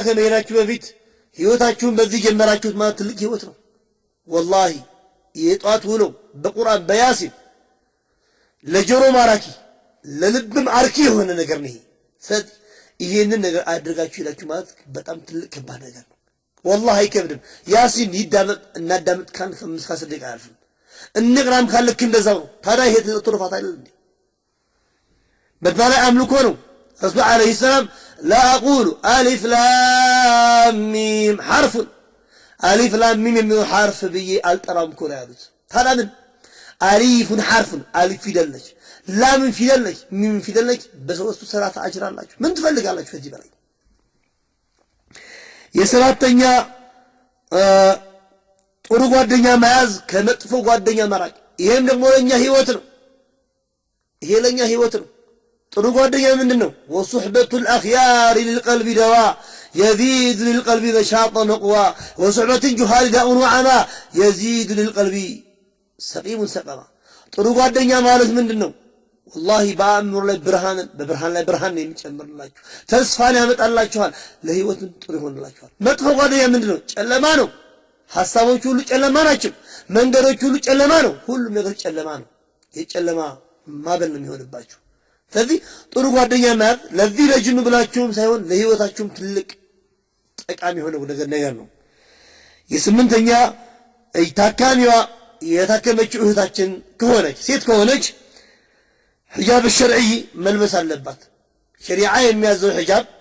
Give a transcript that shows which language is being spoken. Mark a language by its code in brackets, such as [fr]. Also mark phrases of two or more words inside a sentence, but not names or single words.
[am] ከመሄዳችሁ በፊት ህይወታችሁን በዚህ ጀመራችሁት ማለት ትልቅ ህይወት ነው። ወላሂ የጧት ውሎ በቁርአን በያሲን ለጆሮ ማራኪ ለልብም አርኪ የሆነ ነገር ነው። ስለዚህ ይሄንን ነገር አድርጋችሁ ይላችሁ ማለት በጣም ትልቅ ከባድ ነገር ነው። والله አይከብድም። ያሲን ይዳመጥ እናዳመጥ ካን 5-10 ደቂቃ አያልፍም። እንቅራም ካለክ እንደዛው ነው። ታዲያ ይሄ ትሩፋት አይደል እንዴ? በተለይ አምልኮ ነው። ረሱል [ar] عليه السلام لا أقول ألف لام ميم [am] حرف ألف لام ميم የሚለው حرف ብዬ አልጠራም እኮ ነው ያሉት። ታዲያ ምን [ar] ألف حرف ألف [am] ፊደል ነች፣ ላም ፊደል ነች፣ ሚም ፊደል ነች። በሶስቱ ሰላት አጅር አላችሁ። ምን ትፈልጋላችሁ ከዚህ በላይ? የሰባተኛ ጥሩ ጓደኛ መያዝ ከመጥፎ ጓደኛ መራቅ። ይሄም ደግሞ ለኛ ህይወት ነው። ይሄ ለኛ ህይወት ነው። ጥሩ ጓደኛ ምንድነው? [ar] وصحبة الأخيار للقلب دواء يزيد للقلب نشاطا وقوى وصحبة الجهال داء وعمى يزيد للقلب سقيم سقما። [am] ጥሩ ጓደኛ ማለት ምንድነው? والله በአእምሮ ላይ በብርሃን ላይ ብርሃን ነው የሚጨምርላችሁ፣ ተስፋን ያመጣላችኋል፣ ለህይወትም ጥሩ ይሆንላችኋል። መጥፎ ጓደኛ ምንድነው? ጨለማ ነው። ሐሳቦች ሁሉ ጨለማ ናቸው። መንገዶች ሁሉ ጨለማ ነው። ሁሉም ነገር ጨለማ ነው። የጨለማ ማበል ነው የሚሆንባችሁ። ስለዚህ ጥሩ ጓደኛ ማለት ለዚህ ለጅኑ ብላችሁም ሳይሆን ለህይወታችሁም ትልቅ ጠቃሚ የሆነ ነገር ነው። የስምንተኛ ታካሚዋ የታከመችው እህታችን ከሆነች ሴት ከሆነች [ar] حجاب شرعي [am] መልበስ አለባት። ሸሪዓ የሚያዘው ሒጃብ